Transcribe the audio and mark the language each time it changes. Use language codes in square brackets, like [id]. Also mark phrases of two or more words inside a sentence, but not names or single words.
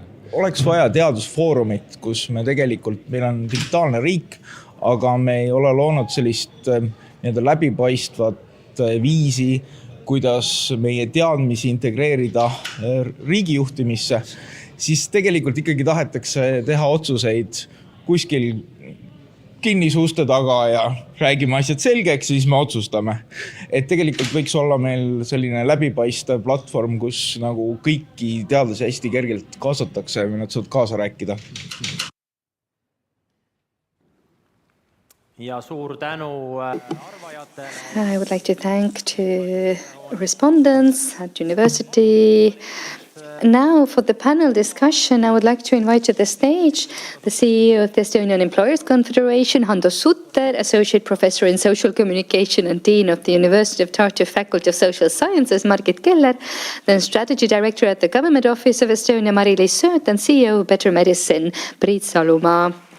[et] Oleks vaja teadusfoorumit, kus me tegelikult, meil on digitaalne riik, aga me ei ole loonud sellist läbipaistvat viisi, kuidas meie teadmisi integreerida riigijuhtimisse, siis tegelikult ikkagi tahetakse teha otsuseid kuskil kinnisuuste taga ja räägime asjad selgeks, siis me otsustame. Et tegelikult võiks olla meil selline läbipaistev platvorm, kus nagu kõiki teadlasi hästi kergelt kaasatakse ja nad saavad kaasa rääkida. Ja suur tänu arvajatele. [en] I would like to thank to respondents at university. Now for the panel discussion, I would like to invite to the stage the CEO of the Estonian Employers Confederation, Hando Sutter, Associate Professor in Social Communication and Dean of the University of Tartu Faculty of Social Sciences, Margit Keller, then Strategy Director at the Government Office of Estonia, Mari-Liis Sööt, and CEO of Better Medicine, Priit Salumaa.